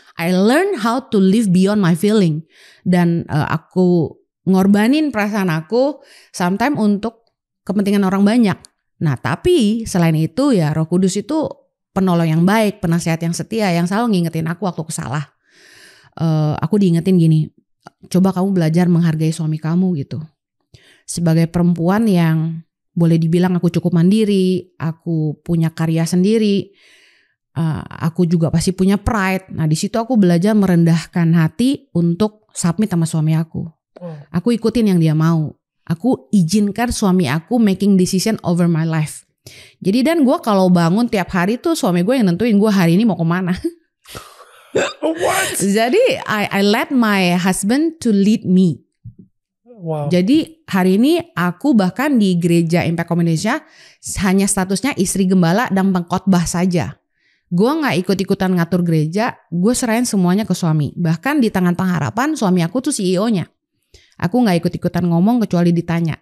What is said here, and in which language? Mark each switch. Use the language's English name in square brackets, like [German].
[English] I learn how to live beyond my feeling. [Indonesian] Dan aku ngorbanin perasaan aku sometimes untuk kepentingan orang banyak. Nah tapi selain itu ya Roh Kudus itu penolong yang baik, penasihat yang setia yang selalu ngingetin aku waktu aku salah. Aku diingetin gini, coba kamu belajar menghargai suami kamu gitu. Sebagai perempuan yang boleh dibilang aku cukup mandiri, aku punya karya sendiri, aku juga pasti punya pride. Nah di situ aku belajar merendahkan hati untuk submit sama suami aku. Aku ikutin yang dia mau. Aku izinkan suami aku [English] making decision over my life. [Indonesian] Jadi dan gue kalau bangun tiap hari tuh suami gue yang nentuin gue hari ini mau kemana. [English] What? Jadi I let my husband to lead me. Wow. [Indonesian] Jadi hari ini aku bahkan di Gereja Impact Home Indonesia hanya statusnya istri gembala dan pengkhotbah saja. Gue gak ikut-ikutan ngatur gereja, gue serahin semuanya ke suami. Bahkan di Tangan Pengharapan suami aku tuh CEO-nya. Aku gak ikut-ikutan ngomong kecuali ditanya.